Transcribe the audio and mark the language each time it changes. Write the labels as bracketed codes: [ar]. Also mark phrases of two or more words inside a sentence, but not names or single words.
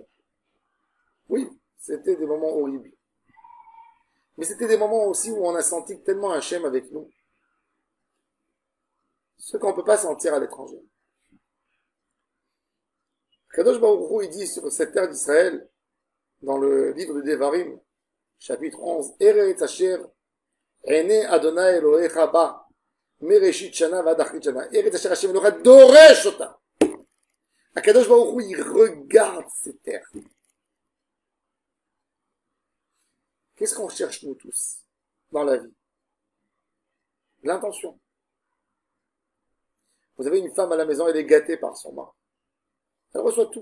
[fr] Oui, c'était des moments horribles. Mais c'était des moments aussi où on a senti tellement Hachem avec nous. Ce qu'on ne peut pas sentir à l'étranger. Kadosh Baruch Hu, il dit sur cette terre d'Israël, dans le livre de Devarim, chapitre 11, [he] ארץ אשר, עיני אדוני אלהיך בה, מראשית שנה ועד אחרית שנה, ארץ אשר השם אלהיך דורש אותה. [fr] Kadosh Baruch Hu, il regarde ces terres. Qu'est-ce qu'on cherche nous tous dans la vie? L'intention. Vous avez une femme à la maison, elle est gâtée par son mari. Elle reçoit tout.